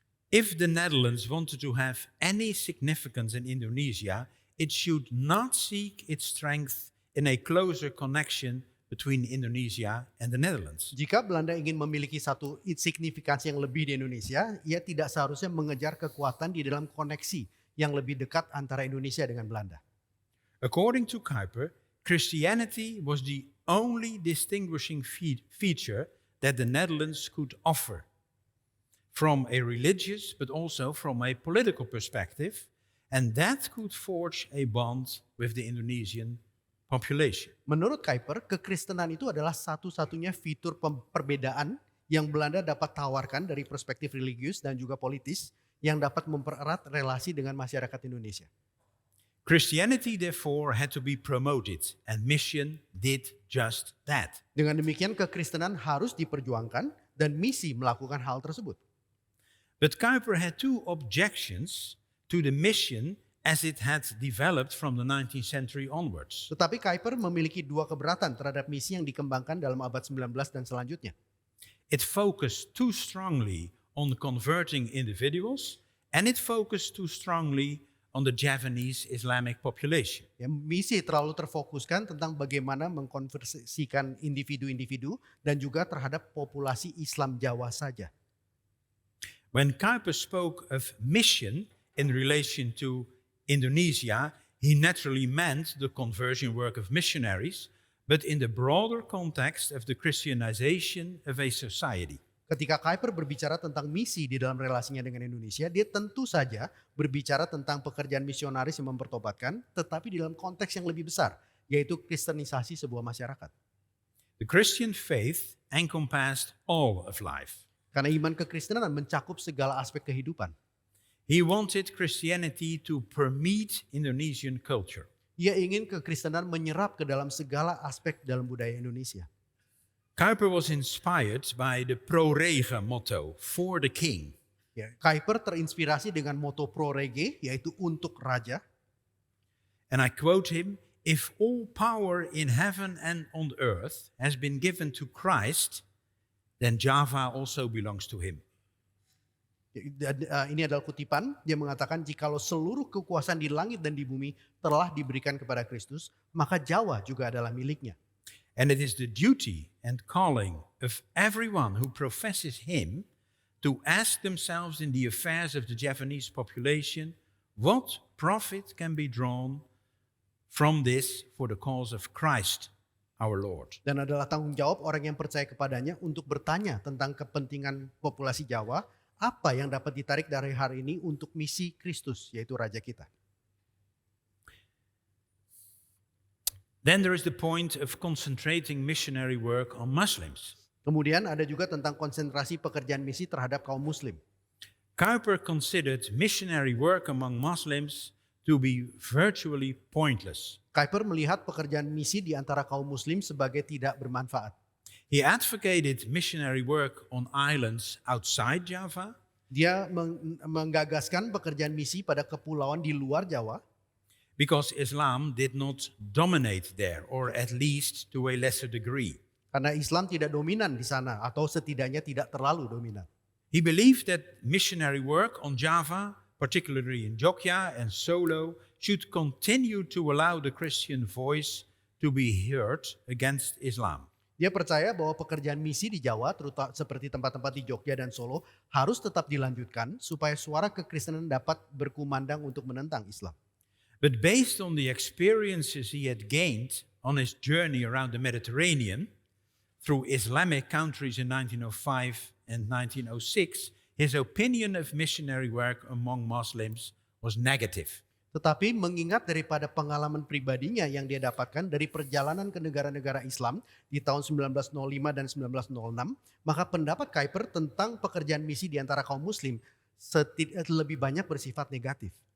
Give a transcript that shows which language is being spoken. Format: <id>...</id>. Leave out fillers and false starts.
<en>If the Netherlands wanted to have any significance in Indonesia, it should not seek its strength in a closer connection between Indonesia and the Netherlands.</en> <id>Jika Belanda ingin memiliki satu signifikansi yang lebih di Indonesia, ia tidak seharusnya mengejar kekuatan di dalam koneksi yang lebih dekat antara Indonesia dengan Belanda.</id> <en>According to Kuyper, Christianity was the only distinguishing feature that the Netherlands could offer, from a religious but also from a political perspective, and that could forge a bond with the Indonesian population.</en> <id>Menurut Kuyper, kekristenan itu adalah satu-satunya fitur perbedaan yang Belanda dapat tawarkan dari perspektif religius dan juga politis yang dapat mempererat relasi dengan masyarakat Indonesia.</id> <en>Christianity, therefore, had to be promoted, and mission did just that.</en> <id>Dengan demikian, kekristenan harus diperjuangkan dan misi melakukan hal tersebut.</id> <en>But Kuyper had two objections to the mission as it had developed from the 19th century onwards.</en> <id>Tetapi Kuyper memiliki dua keberatan terhadap misi yang dikembangkan dalam abad 19 dan selanjutnya.</id> <en>It focused too strongly on converting individuals, and it focused too strongly on the Javanese Islamic population.</en> <id>Ya, misi terlalu terfokuskan tentang bagaimana mengkonversikan individu-individu dan juga terhadap populasi Islam Jawa saja.</id> <en>When Kuyper spoke of mission in relation to Indonesia, he naturally meant the conversion work of missionaries, but in the broader context of the Christianization of a society.</en> <id>Ketika Kuyper berbicara tentang misi di dalam relasinya dengan Indonesia, dia tentu saja berbicara tentang pekerjaan misionaris yang mempertobatkan, tetapi di dalam konteks yang lebih besar, yaitu kristenisasi sebuah masyarakat.</id> <en>The Christian faith encompassed all of life.</en> <id>Karena iman kekristenan mencakup segala aspek kehidupan.</id> <en>He wanted Christianity to permeate Indonesian culture.</en> <id>Ia ingin kekristenan menyerap ke dalam segala aspek dalam budaya Indonesia.</id> <en>Kuyper was inspired by the pro rege motto, for the king.</en> <id>Ya, Kuyper terinspirasi dengan moto pro rege, yaitu untuk raja.</id> <en>And I quote him, if all power in heaven and on earth has been given to Christ, then Java also belongs to him.</en> <id>Ini adalah kutipan, dia mengatakan jikalau seluruh kekuasaan di langit dan di bumi telah diberikan kepada Kristus, maka Jawa juga adalah miliknya.</id> <en>And it is the duty and calling of everyone who professes him to ask themselves in the affairs of the Javanese population, what profit can be drawn from this for the cause of Christ our Lord.</en> <id>Dan adalah tanggung jawab orang yang percaya kepadanya untuk bertanya tentang kepentingan populasi Jawa, apa yang dapat ditarik dari hari ini untuk misi Kristus, yaitu Raja kita.</id> <en>Then there is the point of concentrating missionary work on Muslims.</en> <id>Kemudian ada juga tentang konsentrasi pekerjaan misi terhadap kaum muslim.</id> <en>Kuyper considered missionary work among Muslims to be virtually pointless.</en> <id>Kuyper melihat pekerjaan misi di antara kaum muslim sebagai tidak bermanfaat.</id> <en>He advocated missionary work on islands outside Java.</en> <id>Dia menggagaskan pekerjaan misi pada kepulauan di luar Jawa.</id> <en>Because Islam did not dominate there, or at least to a lesser degree.</en> <id>Karena Islam tidak dominan di sana, atau setidaknya tidak terlalu dominan.</id> <en>He believed that missionary work on Java, particularly in Jogja and Solo, should continue to allow the Christian voice to be heard against Islam.</en> <id>Dia percaya bahwa pekerjaan misi di Jawa, terutama seperti tempat-tempat di Jogja dan Solo, harus tetap dilanjutkan supaya suara kekristenan dapat berkumandang untuk menentang Islam.</id> <en>But based on the experiences he had gained on his journey around the Mediterranean through Islamic countries in 1905 and 1906, his opinion of missionary work among Muslims was negative.</en> <id>Tetapi mengingat daripada pengalaman pribadinya yang dia dapatkan dari perjalanan ke negara-negara Islam di tahun 1905 dan 1906, maka pendapat Kuyper tentang pekerjaan misi di antara kaum muslim lebih banyak bersifat negatif.</id>